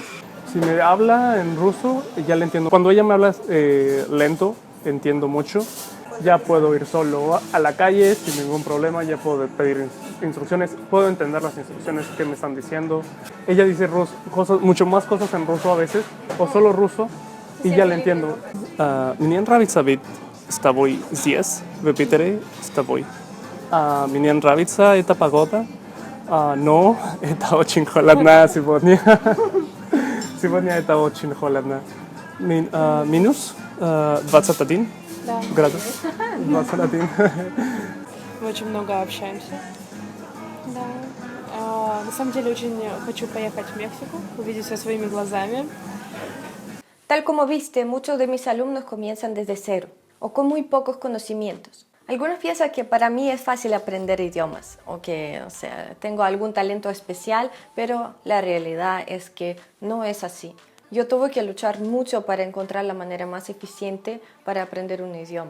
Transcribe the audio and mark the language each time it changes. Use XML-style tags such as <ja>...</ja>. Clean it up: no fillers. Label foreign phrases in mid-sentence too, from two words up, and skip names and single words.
<es>Si me habla en ruso, ya le entiendo. Cuando ella me habla lento, entiendo mucho. Ya puedo ir solo a la calle sin ningún problema. Ya puedo pedir instrucciones. Puedo entender las instrucciones que me están diciendo. Ella dice mucho más cosas en ruso a veces, o solo ruso, y ya le entiendo.</es> <ru>Мне нравится быть с тобой здесь, в Питере, с тобой. Мне нравится эта погода, но это очень холодно сегодня. Сегодня это очень холодно. Минус 21 градус. 21. Мы очень много общаемся. Да. На самом деле очень хочу поехать в Мексику, увидеть все своими глазами.</ru> <es>Tal como viste, muchos de mis alumnos comienzan desde cero o con muy pocos conocimientos. Algunos piensan que para mí es fácil aprender idiomas o que, tengo algún talento especial, pero la realidad es que no es así. Yo tuve que luchar mucho para encontrar la manera más eficiente para aprender un idioma.</es>